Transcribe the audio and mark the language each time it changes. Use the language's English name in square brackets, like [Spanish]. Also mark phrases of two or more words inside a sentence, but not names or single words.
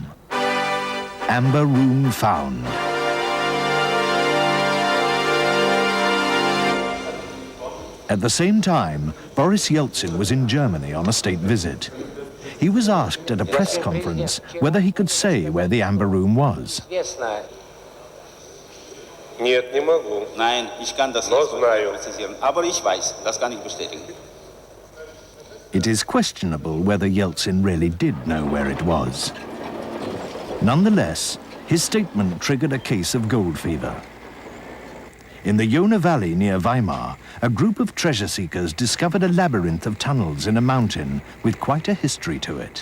[English] Amber Room found. At the same time, Boris Yeltsin was in Germany on a state visit. He was asked at a press conference whether he could say where the Amber Room was. [Russian] Нет, не могу. [German] Nein, ich kann das nicht präzisieren. Aber ich weiß, das kann ich bestätigen. [English] It is questionable whether Yeltsin really did know where it was. Nonetheless, his statement triggered a case of gold fever. In the Jona Valley near Weimar, a group of treasure seekers discovered a labyrinth of tunnels in a mountain with quite a history to it.